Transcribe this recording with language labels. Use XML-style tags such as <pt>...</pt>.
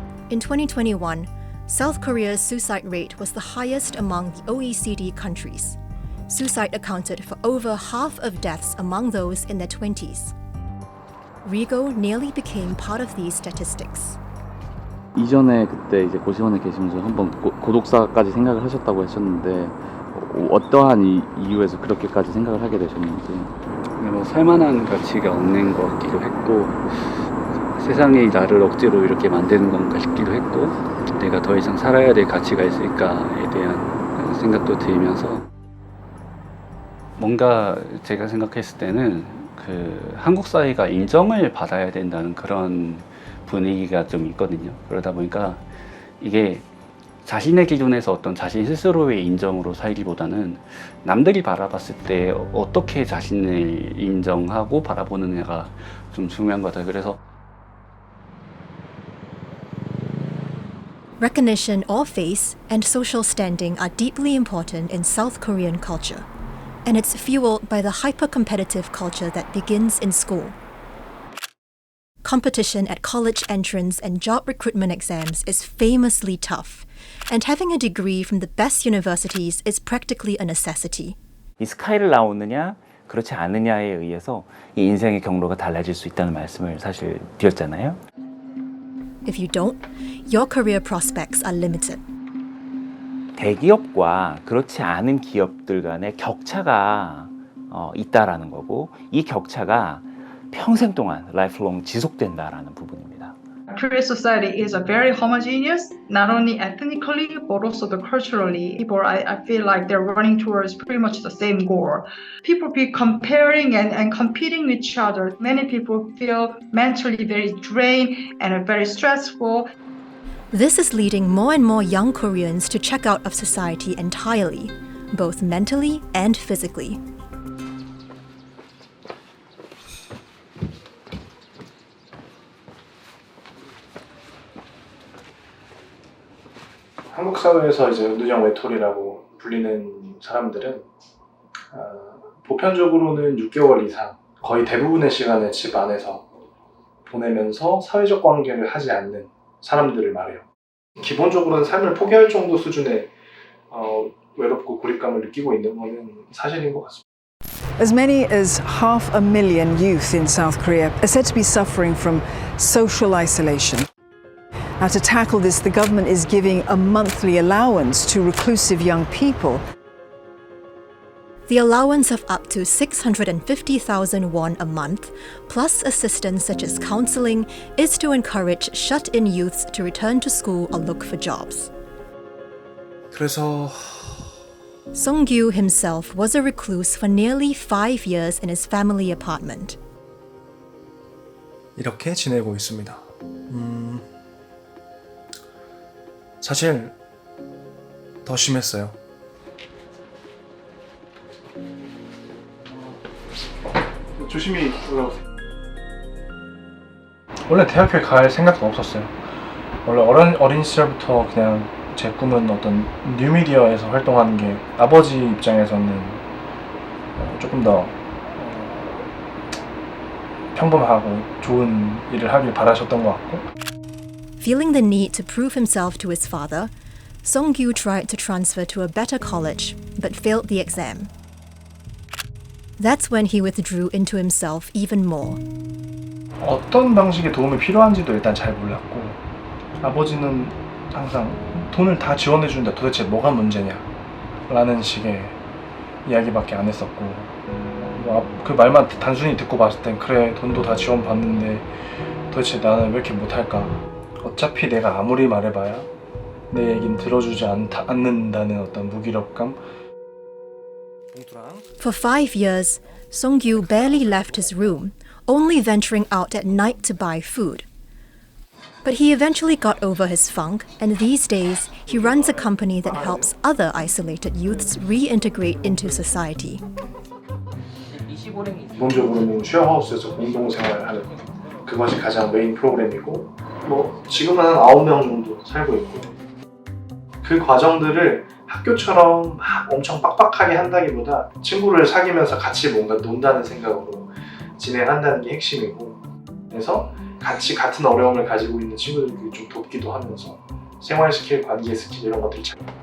<en>In 2021, South Korea's suicide rate was the highest among the OECD countries. Suicide accounted for over half of deaths among those in their 20s. Rigo nearly became part of these statistics.</en> <ko>이전에 그때 이제 고시원에 계시면서 한번 고독사까지 생각을 하셨다고 하셨는데 어떠한 이유에서 그렇게까지 생각을 하게 되셨는지. 뭐 살만한 가치가 없는 것 같기도 했고 세상이 나를 억지로 이렇게 만드는 건가 싶기도 했고 내가 더 이상 살아야 될 가치가 있을까에 대한 생각도 들면서 뭔가 제가 생각했을 때는 그 한국 사회가 인정을 받아야 된다는 그런 분위기가 좀 있거든요. 그러다 보니까 이게 자신의 기준에서 어떤 자신 스스로의 인정으로 살기보다는 남들이 바라봤을 때 어떻게 자신을 인정하고 바라보느냐가 좀 중요한 것 같아요. 그래서</ko> <en>Recognition or face and social standing are deeply important in South Korean culture, and it's fueled by the hyper-competitive culture that begins in school. Competition at college entrance and job recruitment exams is famously tough, and having a degree from the best universities is practically a necessity.</en> <ko>이 스카이를 나오느냐 그렇지 않느냐에 의해서 이 인생의 경로가 달라질 수 있다는 말씀을 사실 드렸잖아요.</ko> <en>If you don't, your career prospects are limited.</en> <ko>대기업과 그렇지 않은 기업들 간의 격차가 있다라는 거고 이 격차가 평생 동안 lifelong 지속된다라는 부분입니다.</ko> <en>Korean society is a very homogeneous, not only ethnically but also the culturally. People, I feel like they're running towards pretty much the same goal. People be comparing and competing with each other. Many people feel mentally very drained and very stressful. This is leading more and more young Koreans to check out of society entirely, both mentally and physically.</en> <ko>한국 사회에서 이제 누정 외톨이라고 불리는 사람들은 보편적으로는 6개월 이상 거의 대부분의 시간을 집 안에서 보내면서 사회적 관계를 하지 않는 사람들을 말해요. 기본적으로는 삶을 포기할 정도 수준의 외롭고 고립감을 느끼고 있는 것은 사실인 것 같습니다.</ko> <en>As many as 500,000 youth in South Korea are said to be suffering from social isolation. Now, to tackle this, the government is giving a monthly allowance to reclusive young people. The allowance of up to 650,000 won a month, plus assistance such as counseling, is to encourage shut-in youths to return to school or look for jobs.</en> <ko>그래서</ko> <en>Song-gyu himself was a recluse for nearly 5 years in his family apartment.</en> <ko>이렇게 지내고 있습니다. 사실 더 심했어요. 조심히 올라오세요. 원래 대학교에 갈 생각도 없었어요. 원래 어린 시절부터 그냥 제 꿈은 어떤 뉴미디어에서 활동하는 게 아버지 입장에서는 조금 더 평범하고 좋은 일을 하길 바라셨던 것 같고.</ko> <en>Feeling the need to prove himself to his father, Song-gyu tried to transfer to a better college, but failed the exam. That's when he withdrew into himself even more.</en> <ko>어떤 방식의 도움이 필요한지도 일단 잘 몰랐고, 아버지는 항상 돈을 다 지원해 주는데 도대체 뭐가 문제냐 라는 식의 이야기밖에 안 했었고, 그 말만 단순히 듣고 봤을 땐 그래 돈도 다 지원받는데 도대체 나는 왜 이렇게 못할까, 어차피 내가 아무리 말해봐야 내 얘긴 들어주지 않는다는 어떤 무기력감.</ko> <en>For 5 years, Song-gyu barely left his room, only venturing out at night to buy food. But he eventually got over his funk, and these days he runs a company that helps other isolated youths reintegrate into society.</en> <ko>기본적으로는 쉐어하우스에서 공동생활을 하는 그것이 가장 메인 프로그램이고, 지금은 한 9명 정도 살고 있고, 그 과정들을 학교처럼 막 엄청 빡빡하게 한다기보다 친구를 사귀면서 같이 뭔가 논다는 생각으로 진행한다는 게 핵심이고, 그래서 같이 같은 어려움을 가지고 있는 친구들을 좀 돕기도 하면서 생활 스킬, 관계 스킬 이런 것들이 잘</ko>